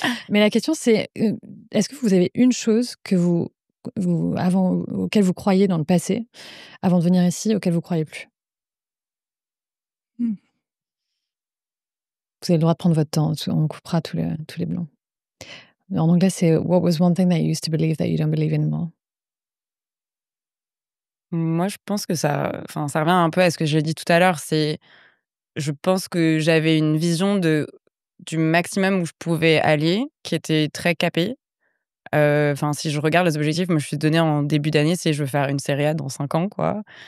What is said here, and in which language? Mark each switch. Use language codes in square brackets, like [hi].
[fr] Mais la question, c'est est-ce que vous avez une chose que auquel vous croyez dans le passé, avant de venir ici, auquel vous croyez plus? Vous avez le droit de prendre votre temps. On coupera tous les blancs. En anglais, c'est [en] What was one thing that you used to believe that you don't believe anymore? [fr] Moi, je pense que ça revient un peu à ce que j'ai dit tout à l'heure. Je pense que j'avais une vision du maximum où je pouvais aller, qui était très capée. Si je regarde les objectifs, moi, je me suis donné en début d'année, c'est je veux faire une série A dans 5 ans, quoi.